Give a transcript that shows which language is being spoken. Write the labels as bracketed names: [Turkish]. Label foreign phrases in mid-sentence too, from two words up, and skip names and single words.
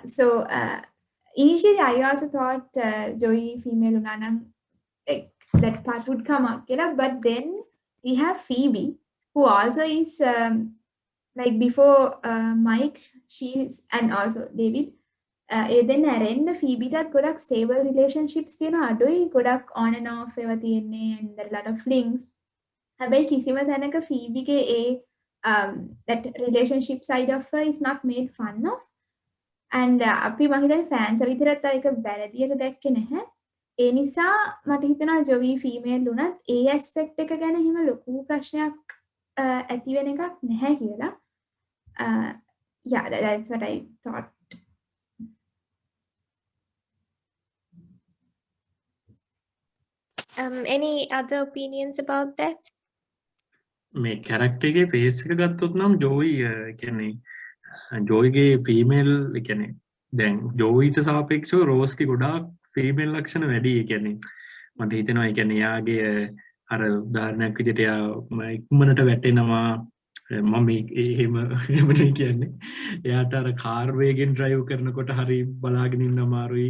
[English] So initially, I also thought Joey female Unanam, like that part would come up, you know. But then we have Phoebe, who also is like before Mike, she's and also David. [Sinhala] then ඇරෙන්න ෆීබිටත් ගොඩක් [English] stable relationships [Sinhala] තියෙන අඩුයි ගොඩක් [English] on and off [Sinhala] ඒවා තියෙන්නේ [English] and a lot of flings [Sinhala] හැබැයි කිසිම තැනක ෆීබිගේ [English] that relationship side of her is not made fun of [Sinhala] and අපි මම හිතන්නේ fans විතරත් ඒක වැරදියට දැක්කේ නැහැ ඒ නිසා මට හිතෙනවා ජොවි ෆීමේල් වුණත් ඒ ඇස්පෙක්ට් එක ගැන හිම ලොකු ප්‍රශ්නයක් ඇති වෙන එකක් නැහැ කියලා [English] yeah that's what I thought. Any other opinions about that? [Sinhala] මේ කැරක්ටර් එකේ ෆේස් එක ගත්තොත් නම් ජෝයි කියන්නේ ජෝයිගේ ෆීමේල් කියන්නේ දැන් ජෝයිට සාපේක්ෂව රෝස්ගේ ගොඩාක් ෆීමේල් ලක්ෂණ වැඩි. ඒ කියන්නේ මට හිතෙනවා ඒ කියන්නේ එයාගේ අර උදාහරණයක් විදිහට එයා ඉක්මනට වැටෙනවා මම එහෙම නෙවෙයි කියන්නේ එයාට අර කාර් වේගෙන් ඩ්‍රයිව් කරනකොට හරි බලාගෙන ඉන්න අමාරුයි.